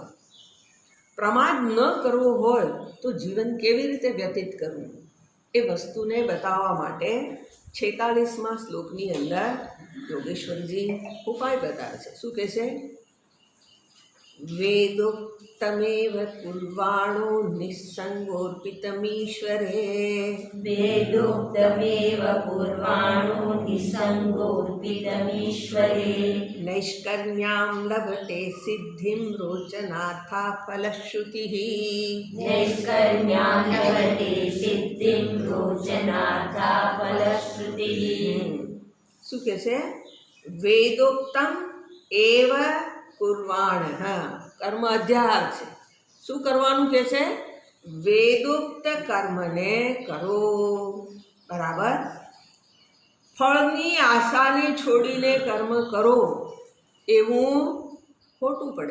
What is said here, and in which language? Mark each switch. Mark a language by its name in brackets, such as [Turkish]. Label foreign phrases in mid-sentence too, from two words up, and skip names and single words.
[Gujarati] પ્રમાદ ન કરવો હોય તો જીવન કેવી રીતે વ્યતીત કરવું એ વસ્તુને બતાવવા માટે 46મા શ્લોકની અંદર યોગેશ્વરજી ઉપાય બતાવે છે. શું કહે છે? [Sanskrit] વેદોક્તમેવ કુર્વાણો નિસ્સંગોર્પિતમીશ્વરે वेदोक्तमेव पूर्वाणो निसङ्गोऽर्पितमीश्वरे નૈષ્કર્મ્યામ લભતે સિદ્ધિમ રોચનાથા ફલશ્રુતિઃ नैष्कर्म्यां लभते सिद्धिं रोचनार्था फलश्रुतिः [Gujarati] શું કહે છે? [Sanskrit] વેદોક્તમ એવ કુર્વાણઃ, [Gujarati] કર્મ અધ્યાહાર છે. શું કરવાનું કહે છે? વેદોક્ત કર્મને કરો. બરાબર. ફળની આશાને છોડીને કર્મ કરો એવું ખોટું પડે.